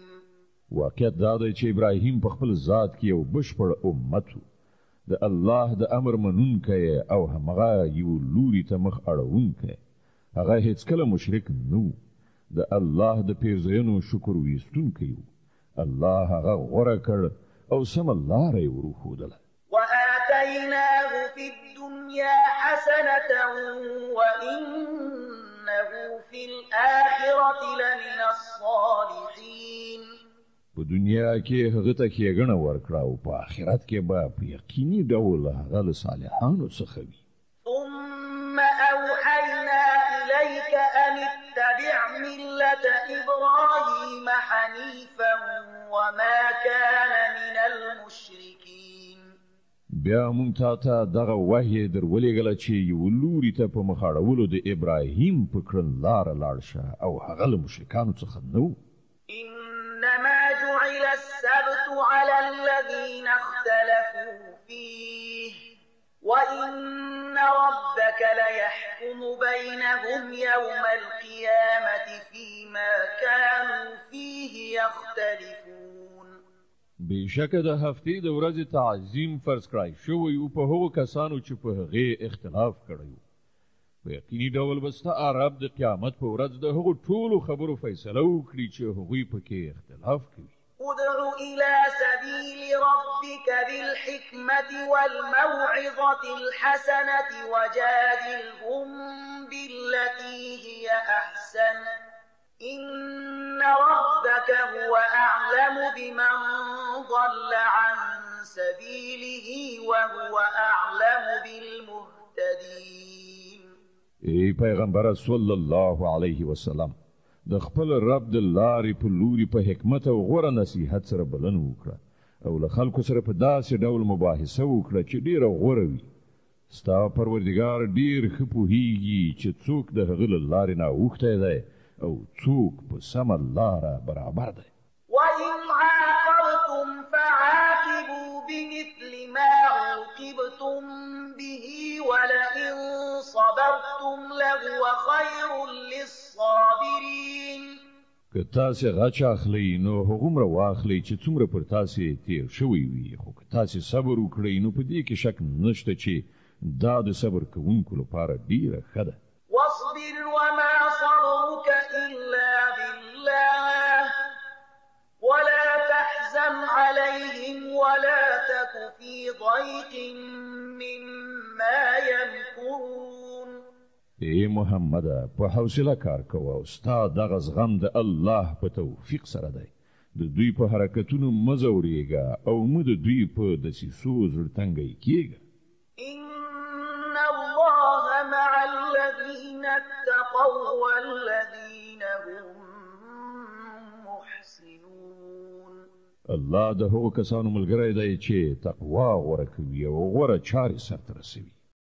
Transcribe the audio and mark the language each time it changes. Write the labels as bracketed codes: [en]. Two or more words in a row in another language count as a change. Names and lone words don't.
[ps] واقعیت دا دی چې ابراهیم په خپل ذات کې یو بشپړ امت و د الله د امر منونکی او همغه یو لوري ته مخ اړوونکی هغه هیڅکله مشرک نه و د الله د پیرزوینو شکر ویستونکی و الله هغه غوره کړ او سمه لاره یې ورښودله [ar] وآتيناه في الدنيا حسنة وإنه في الآخرة لمن الصالحين [ps] په دنیا کې هغه ته ښېګڼه ورکړه او په آخرت کې به په یقیني ډول هغه له صالحانو څخه وي [ar] ثم أوحينا إليك أن اتبع ملة إبراهيم حنيفا وما كان من المشركين [ps] بیا مونږ ته دغه وحی در ولېږله چې یو لوري ته په مخ اړولو د ابراهیم په کړنلاره لاړ شه او هغه له مشرکانو څخه نه و [ar] إنما جعل السبت على الذين اختلفوا فيه وإن ربك ليحكم بينهم يوم القيامة فيما كانوا فيه يختلفون [ps] بشکه د هفتې د ورځې تعظیم فرض کړای شوی او په هغو کسانو چې په هغې اختلاف کړی په یقیني ډول به ستا رب د قیامت په ورځ د هغو ټولو خبرو فیصله وکړي چې هغوی پکې اختلاف کوي [ar] ادع إلى سبيل ربك بالحكمة والموعظة الحسنة وجادلهم بالتي هي أحسن إن ربك هو أعلم بمن ضل عن سبيله وهو أعلم بالمهتدين [ps] ای پیغمبر [ar] صلی الله علیه وسلم [ps] د خپل رب د لارې په لوري په حکمت او غوره نصیحت سره بلنه وکړه او له خلکو سره په داسې ډول مباحثه وکړه چې ډیره غوره وي ستا پروردګار ډیر ښه پوهیږي چې څوک د هغه له لارې نه اوښتی دی او څوک په سمه لاره برابر دی [ar] وإن عاقبتم فعاقبوا بمثل ما عوقبتم به ولئن صبرتم لهو خير للصابرين [ps] که تاسې غچ اخلئ نو هغومره واخلئ چې څومره پر تاسې تیر شوی وي خو که تاسې صبر وکړئ نو په دې کې شک نشته چې دا د صبر کوونکو لپاره ډیره ښه ده [ar] واصبر وما صبرك إلا بالله ولا تحزن عليهم ولا تك في ضيق مما يمكرون [ps] ای محمد په حوصله کار کوه او ستا دغه زغم د الله په توفیق سره دی د دوی په حرکتونو مه ځورېږه او مه د دوی په دسیسو زړه تنګی کېږه [ar] إن الله مع الذين اتقوا والذين هم محسنون. [ps] الله د هغو کسانو ملګری دی چې تقوا غوره کوي او غوره چارې سرته رسوي.